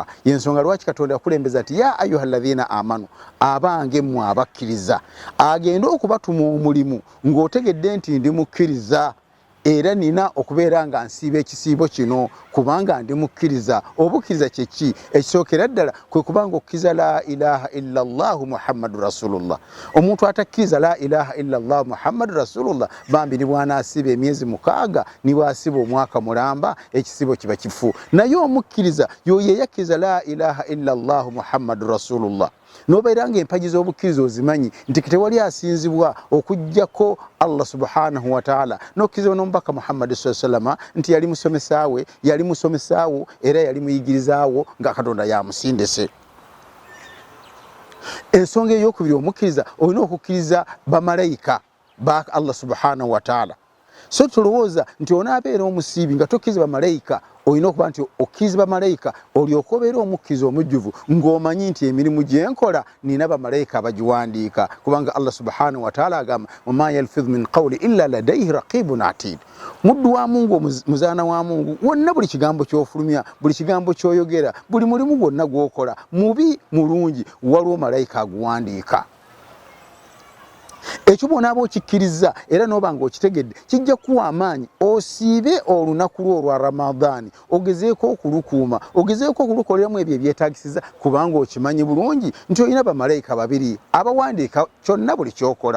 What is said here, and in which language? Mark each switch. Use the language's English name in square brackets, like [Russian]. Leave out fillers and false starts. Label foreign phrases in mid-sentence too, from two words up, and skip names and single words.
[Ganda] Yensonga lwaki Katonda yakulembeza ati [Arabic] يا أيها الذين آمنوا [Ganda] abange mwabakkiriza agenda okubatuma omulimu ng'otegedde nti ndi mukkiriza era nina okubeera nga nsiiba ekisibo kino kubanga ndi mukkiriza. Obukkiriza kyeki ekisookera ddala kwe kubanga okkiza [Arabic] لا إله إلا الله محمد رسول الله. [Ganda] Omuntu atakkiriza [Arabic] لا إله إلا الله محمد رسول الله [Ganda] bambi ni bw'anaasiba emyezi 6 ni bw'asiba omwaka mulamba ekisibo kiba kifu. Naye omukkiriza yoyo yakkiriza [Arabic] لا إله إلا الله محمد رسول الله [Ganda] nobeeranga empagi z'obukkiriza ozimanyi nti tewali asinzibwa okujjako Allah [Arabic] سبحانه وتعالى [Ganda] n'okkiriza n'omubaka Muhammad [Arabic] صلى الله عليه وسلم [Ganda] nti yali musomesaawo era yali muyigirizaawo nga Katonda yamusindise. Ensonga ey'okubiri omukkiriza olina okukkiriza bamalayika ba Allah [Arabic] سبحانه وتعالى. [Ganda] So tulowooza nti onaabeera omusiibi nga tokkiriza bamalayika olina okuba nti okkiriza bamalayika olyoka obeera omukkiriza omujjuvu ng'omanyi nti emirimu gye nkola nina bamalayika abagiwandiika kubanga Allah [Arabic] سبحانه وتعالى [Ganda] agamba [Arabic] ما يلفظ من قول إلا لديه رقيب عتيد. [Ganda] Muddu wa Mungu muzaana wa Mungu wonna buli kigambo ky'ofulumya buli kigambo ky'oyogera buli mulimu gwonna gw'okola mubi mulungi waliwo malayika aguwandiika. Ekyo bw'onaaba okikkiriza era n'oba ng'okitegedde kijja kuwa amaanyi osiibe olunaku lwo olwa Ramadani ogezeeko okulukuuma ogezeeko okulukoleramu ebyo ebyetaagisiza kubanga okimanyi bulungi nti olina bamalayika babiri abawandiika kyonna buli kyokola.